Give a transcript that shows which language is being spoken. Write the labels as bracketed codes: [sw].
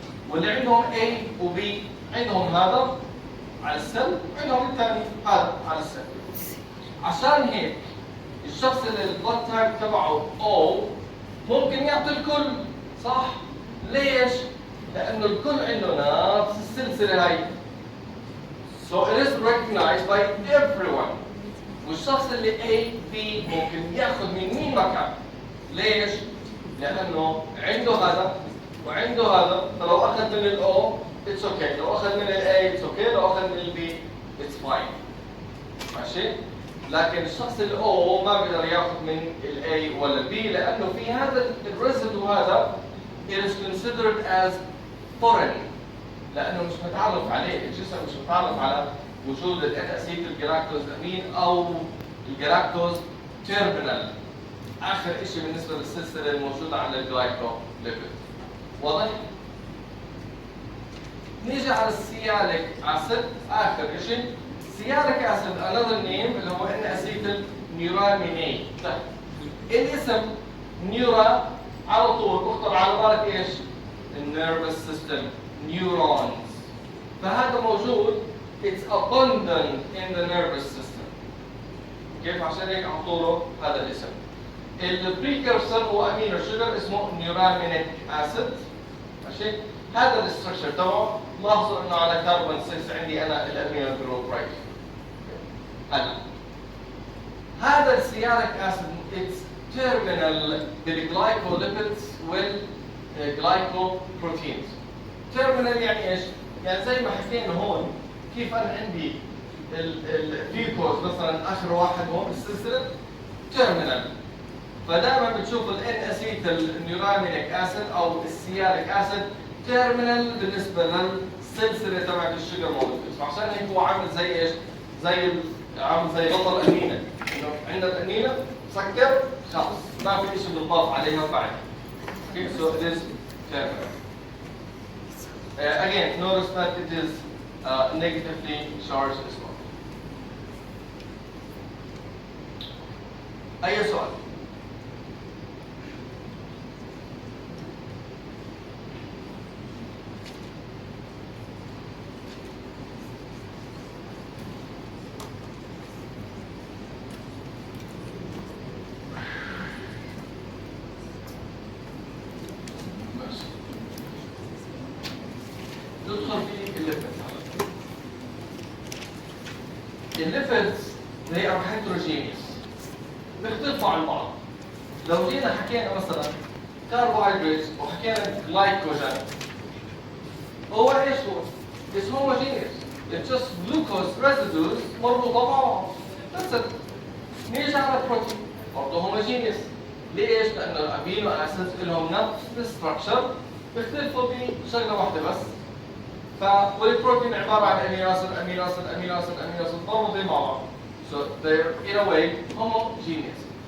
[ar] واللي عندهم A و B عندهم هذا على السل وعندهم الثاني هذا على السل. عشان هيك الشخص اللي البلد تايب تبعه O ممكن يعطي الكل، صح؟ ليش؟ لأنه الكل عنده نفس السلسلة هاي. [en] So it is recognized by everyone. [ar] والشخص اللي A B ممكن ياخذ من مين ما كان. ليش؟ لأنه عنده هذا وعنده هذا، فلو أخذ من ال O [en] it's okay، [ar] لو أخذ من ال A it's okay، لو أخذ من ال B [en] it's fine. [ar] ماشي؟ لكن الشخص ال O ما بيقدر ياخذ من ال A ولا ال B لأنه في هذا الريزيدو هذا [en] it is considered as foreign، [ar] لأنه مش متعرف عليه، الجسم مش متعرف على وجود الأسيتيل جلاكتوز أمين أو الجلاكتوز تيرمينال، آخر شيء بالنسبة للسلسلة الموجودة على الجلايكوليبيد. واضح؟ نيجي على السياليك أسيد، آخر شيء. سياليك أسيد [en] another name [ar] اللي هو N-acetyl neuraminate. طيب الاسم نيورا على طول بخطر على بالك ايش؟ النيرفس سيستم، neurons. فهذا موجود [en] it's abundant in the nervous system. [ar] كيف؟ عشان هيك اعطوا له هذا الاسم. البريكرسر هو امينو شوجر اسمه نيورامينيك اسيد. ماشي؟ هذا الاستراكشر تبعه، لاحظوا انه على كربون 6 عندي انا الامينو جروب رايت. هذا السياريك اسيد [en] it's terminal [ar] بالجلايكوليبيدز والجلايكوبروتينز. terminal يعني ايش؟ يعني زي ما حكينا هون كيف انا عندي الجلوكوز مثلا اخر واحد هون بالسلسله terminal، فدائما بتشوف الان اسيتيل نيورامينيك اسيد او السياريك اسيد terminal بالنسبه للسلسله تبعت الشجر موجود. عشان هيك هو عامل زي ايش؟ عامل زي بطل امينه، انه عندنا الامينه سكر خلص ما في شيء بنضاف عليها بعد. [en] Okay, so it is terminal. Again, notice that it is negatively charged as well. [ar] أي سؤال؟ ندخل في الليبيدز. الليبيدز [en] they are heterogeneous، [ar] بيختلفوا عن بعض. لو جينا حكينا مثلا كاربوهيدرات وحكينا جلايكوجين، هو ايش هو؟ [en] It's homogeneous. It's just glucose residues [ar] مربوطة مع بعض. [en] That's it. [ar] نيجي على البروتين برضه homogeneous. ليش؟ لأنه الأمينو أسيدز لهم نفس الستراكشر، بيختلفوا بشغلة واحدة بس. والبروتين عباره عن امينو اسيد امينو اسيد امينو اسيد امينو اسيد مربوطين مع بعض. [en] So they're in a way homogeneous.